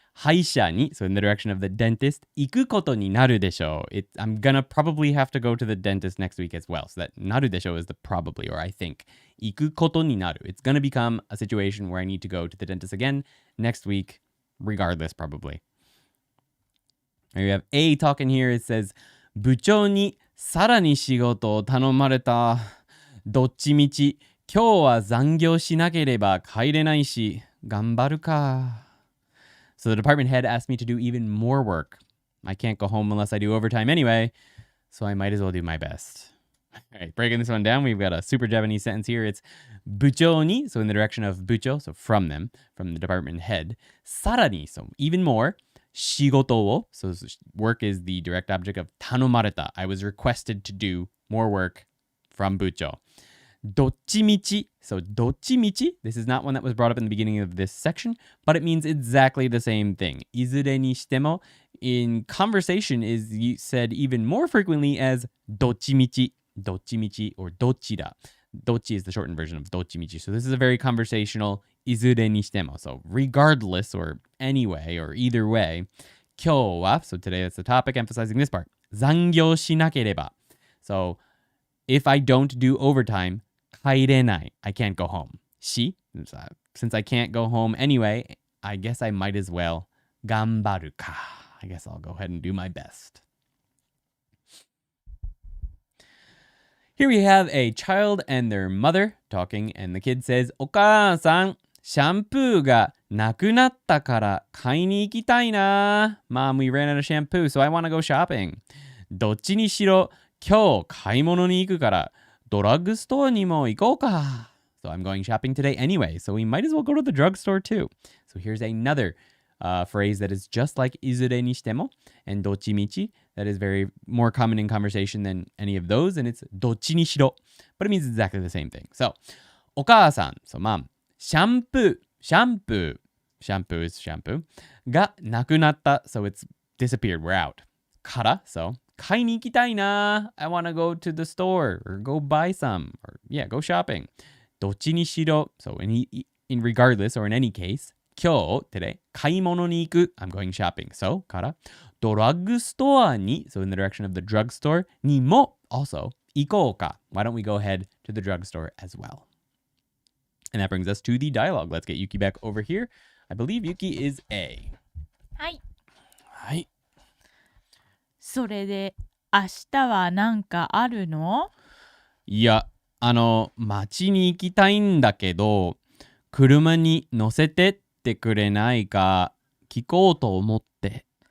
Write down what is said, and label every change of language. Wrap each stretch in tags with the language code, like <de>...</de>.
<ja>歯医者に,</ja> <en>so in the direction of the dentist,</en> <ja>行くことになるでしょう.</ja> <en>I'm gonna probably have to go to the dentist next week as well. So that</en> <ja>なるでしょう</ja> <en>is the probably, or I think.</en> <ja>行くことになる.</ja> <en>It's gonna become a situation where I need to go to the dentist again next week, regardless, probably. And we have A talking here. It says,</en> <ja>部長にさらに仕事を頼まれた. どっちみち今日は残業しなければ帰れないし、頑張るか.</ja> <en>So the department head asked me to do even more work. I can't go home unless I do overtime anyway, so I might as well do my best. All right, breaking this one down, we've got a super Japanese sentence here. It's</en> <ja>部長に,</ja> <en>so in the direction of 部長, so from them, from the department head.</en> <ja>さらに,</ja> <en>so even more.</en> <ja>仕事を,</ja> <en>so work is the direct object of</en> <ja>頼まれた.</ja> <en>I was requested to do more work from 部長. どっちみち, so どっちみち, this is not one that was brought up in the beginning of this section, but it means exactly the same thing. いずれにしても in conversation is said even more frequently as どっちみち, どっちみち or どちら. どっち is the shortened version of どっちみち. So this is a very conversational いずれにしても. So regardless or anyway or either way,</en> <ja>今日は,</ja> <en>so today that's the topic emphasizing this part,</en> <ja>残業しなければ.</ja> <en>So if I don't do overtime,</en> <ja>帰れない.</ja> <en>I can't go home. し, since I can't go home anyway, I guess I might as well</en> <ja>頑張るか.</ja> <en>I guess I'll go ahead and do my best. Here we have a child and their mother talking, and the kid says,</en> <ja>お母さん、シャンプーがなくなったから買いに行きたいな.</ja> <en>Mom, we ran out of shampoo, so I want to go shopping.</en> <ja>どっちにしろ今日買い物に行くからドラッグストアにも行こうか。</ja> <en>So I'm going shopping today anyway, so we might as well go to the drugstore too. So here's another phrase that is just like いずれにしても and どっちみち that is very more common in conversation than any of those, and it's どっちにしろ but it means exactly the same thing. So お母さん so mom シャンプー is shampoo</en> <ja>がなくなった</ja> <en>so it's disappeared, we're out から so</en> <ja>買いに行きたいな</ja> <en>I want to go to the store or go buy some or yeah go shopping</en> <ja>どっちにしろ</ja> <en>so in regardless or in any case 今日 today</en> <ja>買い物に行く</ja> <en>I'm going shopping so</en> <ja>からドラッグストアに</ja> <en>so in the direction of the drugstore にも also</en> <ja>行こうか</ja> <en>why don't we go ahead to the drugstore as well. And that brings us to the dialogue. Let's get Yuki back over here. I believe Yuki is A.</en> <ja>はい。はい。それで明日は何かあるの？いや、街に行きたいんだけど、車に乗せてってくれないか聞こうと思って。</ja>